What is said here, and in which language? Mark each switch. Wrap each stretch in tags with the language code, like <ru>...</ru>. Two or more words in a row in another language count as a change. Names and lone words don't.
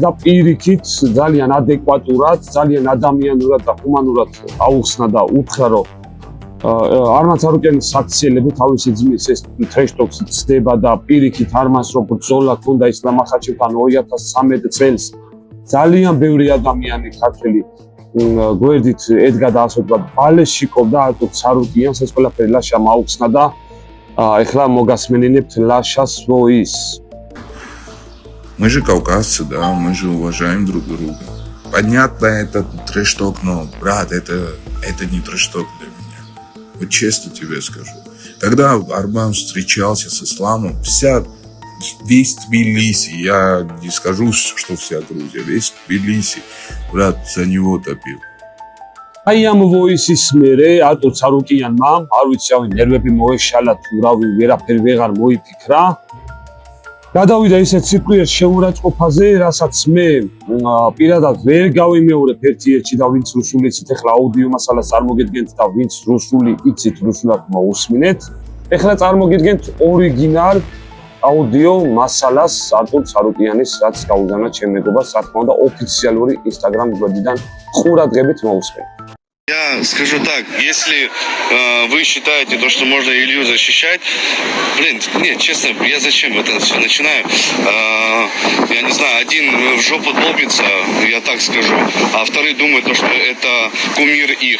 <ka>და პირიქით ძალიან ადეკვატურად, ძალიან ადამიანურად და ჰუმანურად აუხსნა და უთხრა, რომ არმან ცარუკიანის საქციელები თავისი ძმის ეს ტრეშ-ტოქსი ცდება და პირიქით არმანს რო ბრძოლა ქონდა ისლამ ახალშენთან 2013 წელს ძალიან ბევრი ადამიანი ქართველი გვერდით ედგა და ასე ვთქვათ ბალეშიკობდა არტურ ცარუკიანს, ეს ყველაფერი ლაშამ აუხსნა და ეხლა მოგასმენინებთ лашას voice.</ka> <ru>Мы же кавказцы, да, мы же уважаем друг друга. Понятно, это трэш-ток, но, брат, это не трэш-ток для меня. Вот честно тебе скажу. Когда Арман встречался с исламом, весь Тбилиси, я не скажу, что вся Грузия, весь Тбилиси, брат, за него топил.</ru> <ka>აი ამ voice-ის მერე არტურ ცარუკიანმა, არ ვიცი, ავი ნერვები მოეშალა თუ რავი, ვერაფერი ვეღარ მოიფიქრა. გადავიდა ისეთ სიტყვიერ შეურაცხყოფაზე, რასაც მე პირადად ვერ გავიმეორებ ერთ-ერთი და ვინც რუსული იცით, ახლა აუდიო მასალას წარმოგიდგენთ და ვინც რუსული იცით, რუსულად მოусმინეთ. ახლა წარმოგიდგენთ ორიგინალ აუდიო მასალას არტურ царукიანის, რაც გაუგზავნა ჩემ მეგობარს, რა თქმა უნდა, ოფიციალური Instagram გვერდიდან ყურადღებით მოусმინეთ.</ka> <ru>Я скажу так, если вы считаете то, что можно Илью защищать, блин, нет, честно, я зачем это все начинаю? Я не знаю, один в жопу долбится, я так скажу, а вторые думают, то, что это кумир их.</ru>